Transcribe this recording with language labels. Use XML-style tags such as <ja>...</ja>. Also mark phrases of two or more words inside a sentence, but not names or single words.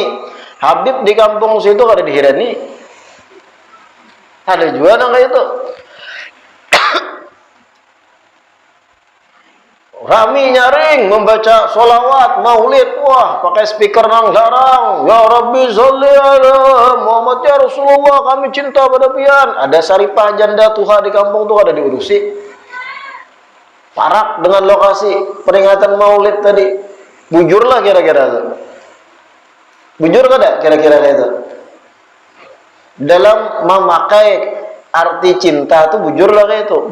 <bjn>Habib di kampung situ kada dihirani. Ada juga yang kayak itu. Rami nyaring membaca solawat, maulid, wah pakai speaker nang larang.</bjn> <ar>يا ربي صل على محمد يا رسول الله,</ar> <bjn>kami cinta pada pian. Ada saripah janda tuha di kampung tuh ada diurusi. Parak dengan lokasi peringatan maulid tadi. Bujurlah kira-kira itu. Bujur kada kira-kira itu? Dalam memakai arti cinta itu bujurlah kayak itu.</bjn>